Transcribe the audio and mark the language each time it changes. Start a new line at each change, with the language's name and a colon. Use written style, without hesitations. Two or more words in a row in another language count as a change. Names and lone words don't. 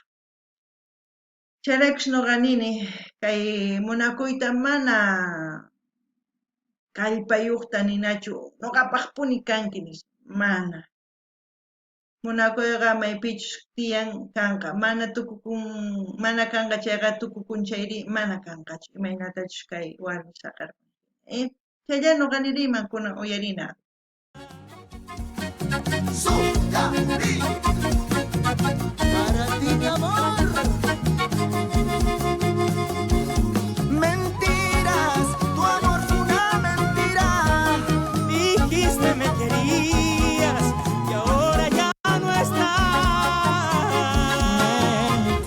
Quechua: Chayraykush nuqa nini kay munakuyta mana kallpayuqta ninachu nuqapaqpuni kanki nispa, mana. Munakuyqa maypichus tiyan kanqa, mana kanqa chayqa tukukunchayri mana kanqachu, imaynatachus kay warmi saqarpan. Chaylla nuqa niriyman kunan uyarina.
Spanish: Para ti, mi amor. Mentiras, tu amor fue una mentira. Dijiste me querías y ahora ya no estás.